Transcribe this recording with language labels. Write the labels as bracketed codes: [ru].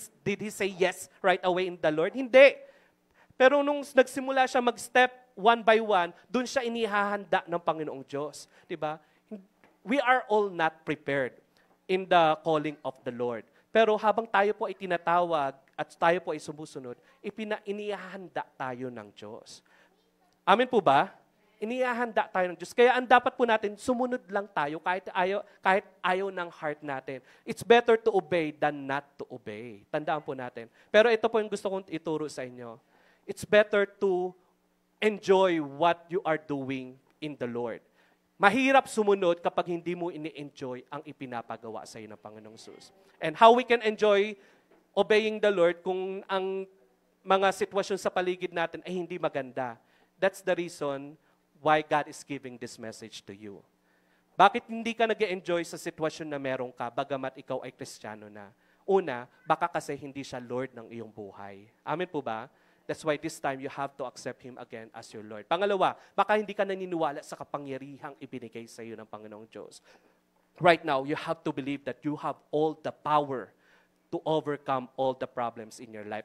[en] Did he say yes right away in the Lord? [tl] Hindi. Pero nung nagsimula siya mag-step one by one, dun siya inihahanda ng Panginoong Diyos. Diba? [en] We are all not prepared in the calling of the Lord. [tl] Pero habang tayo po ay tinatawag at tayo po ay sumusunod, inihahanda tayo ng Diyos. Amen po ba? Inihahanda tayo ng Diyos. Kaya ang dapat po natin, sumunod lang tayo kahit ayaw ng heart natin. [en] It's better to obey than not to obey. [tl] Tandaan po natin. Pero ito po yung gusto kong ituro sa inyo. [en] It's better to enjoy what you are doing in the Lord. [tl] Mahirap sumunod kapag hindi mo ini-enjoy ang ipinapagawa sa iyo ng Panginoong Jesus. [en] And how we can enjoy obeying the Lord [tl] kung ang mga sitwasyon sa paligid natin ay hindi maganda. [en] That's the reason why God is giving this message to you. [tl] Bakit hindi ka nag-enjoy sa sitwasyon na meron ka, bagamat ikaw ay Kristiyano na? Una, baka kasi hindi siya Lord ng iyong buhay. Amen po ba? [en] That's why this time you have to accept Him again as your Lord. [tl] Pangalawa, baka hindi ka naniniwala sa kapangyarihang ibinigay sa iyo ng Panginoong Diyos. [en] Right now, you have to believe that you have all the power to overcome all the problems in your life.